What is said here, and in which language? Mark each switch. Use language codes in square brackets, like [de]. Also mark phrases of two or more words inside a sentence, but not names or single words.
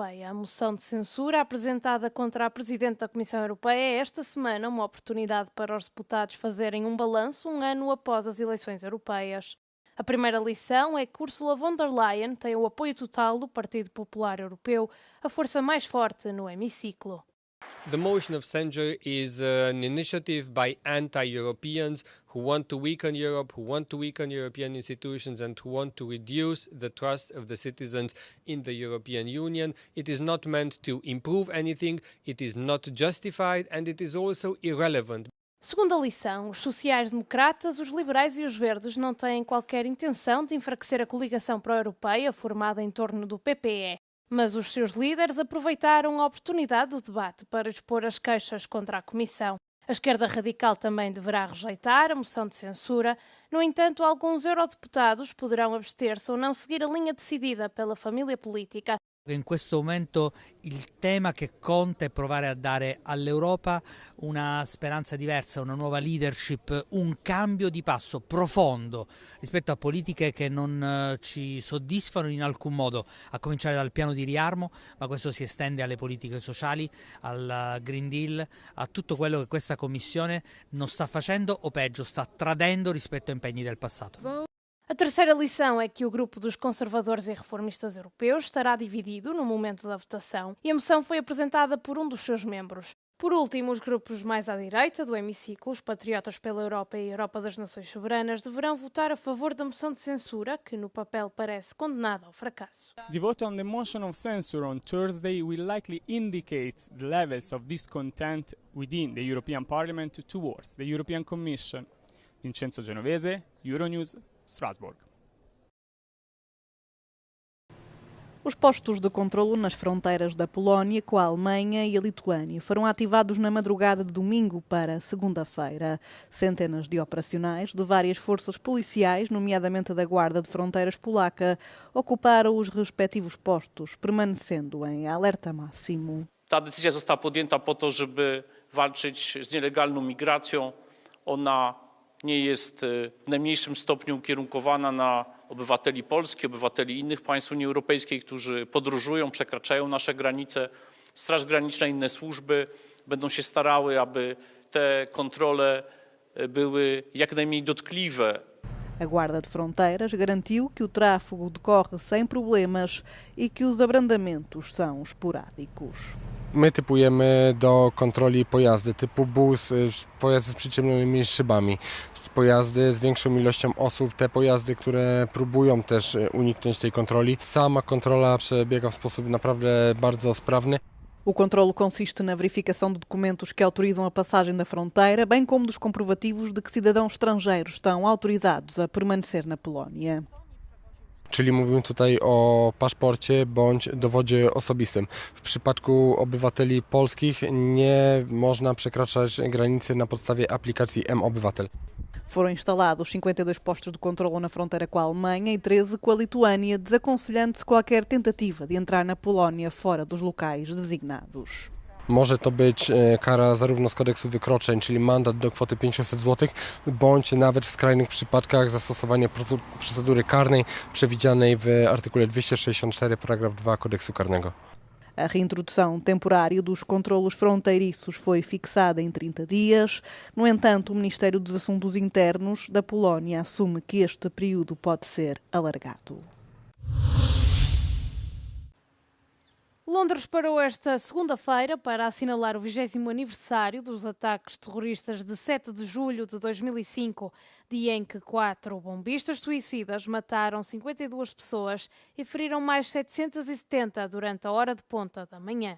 [pt] A moção de censura apresentada contra a Presidente da Comissão Europeia é esta semana uma oportunidade para os deputados fazerem um balanço um ano após as eleições europeias. A primeira lição é que Ursula von der Leyen tem o apoio total do Partido Popular Europeu, a força mais forte no hemiciclo. [en] The motion of censure is an initiative by anti-Europeans who want to weaken Europe, who want to weaken European institutions and who want to reduce the trust of the citizens in the European Union. It is not meant to improve anything, it is not justified and it is also irrelevant. [pt] Segunda lição, os sociais-democratas, os liberais e os verdes não têm qualquer intenção de enfraquecer a coligação pró-europeia formada em torno do PPE, mas os seus líderes aproveitaram a oportunidade do debate para expor as queixas contra a Comissão. A esquerda radical também deverá rejeitar a moção de censura. No entanto, alguns eurodeputados poderão abster-se ou não seguir a linha decidida pela família política. [it] In questo momento il tema che conta è provare a dare all'Europa una speranza diversa, una nuova leadership, un cambio di passo profondo rispetto a politiche che non ci soddisfano in alcun modo, a cominciare dal piano di riarmo, ma questo si estende alle politiche sociali, al Green Deal, a tutto quello che questa Commissione non sta facendo o peggio sta tradendo rispetto a impegni del passato. [pt] A terceira lição é que o grupo dos conservadores e reformistas europeus estará dividido no momento da votação e a moção foi apresentada por um dos seus membros. Por último, os grupos mais à direita do hemiciclo, os Patriotas pela Europa e a Europa das Nações Soberanas, deverão votar a favor da moção de censura, que no papel parece condenada ao fracasso. [en] The vote on the motion of censure on Thursday will likely indicate the levels of discontent within the European Parliament towards the European Commission. Vincenzo Genovese, Euronews, Strasbourg. [pt] Os postos de controlo nas fronteiras da Polónia com a Alemanha e a Lituânia foram ativados na madrugada de domingo para segunda-feira. Centenas de operacionais de várias forças policiais, nomeadamente da Guarda de Fronteiras polaca, ocuparam os respectivos postos, permanecendo em alerta máximo. [pl] Ta decyzja została podjęta po to, żeby walczyć z nielegalną migracją. Ona nie jest w najmniejszym stopniu ukierunkowana na obywateli Polski, obywateli innych państw Unii Europejskiej, którzy podróżują, przekraczają nasze granice. Straż Graniczna i inne służby będą się starały, aby te kontrole były jak najmniej dotkliwe. [pt] A Guarda de Fronteiras garantiu que o tráfego decorre sem problemas e que os abrandamentos são esporádicos. [pl] My typujemy do kontroli pojazdy typu bus, pojazdy z przyciemnionymi szybami, pojazdy z większą ilością osób, te pojazdy, które próbują też uniknąć tej kontroli. Sama kontrola przebiega w sposób naprawdę bardzo sprawny. [pt] O controlo consiste na verificação de documentos que autorizam a passagem da fronteira, bem como dos comprovativos de que cidadãos estrangeiros estão autorizados a permanecer na Polónia. [pl] Czyli mówimy tutaj o paszporcie bądź dowodzie osobistym. W przypadku obywateli polskich nie można przekraczać granicy na podstawie aplikacji M-Obywatel. [pt] Foram instalados 52 postos de controlo na fronteira com a Alemanha e 13 com a Lituânia, desaconselhando-se qualquer tentativa de entrar na Polónia fora dos locais designados. [pl] Może to być kara zarówno z kodeksu wykroczeń, czyli mandat do kwoty 500 zł, bądź nawet w skrajnych przypadkach zastosowanie procedury karnej przewidzianej w artykule 264 paragraf 2 kodeksu karnego. [pt] A reintrodução temporária dos controlos fronteiriços foi fixada em 30 dias. No entanto, o Ministério dos Assuntos Internos da Polónia assume que este período pode ser alargado. Londres parou esta segunda-feira para assinalar o 20º aniversário dos ataques terroristas de 7 de julho de 2005, dia em que 4 bombistas suicidas mataram 52 pessoas e feriram mais 770 durante a hora de ponta da manhã.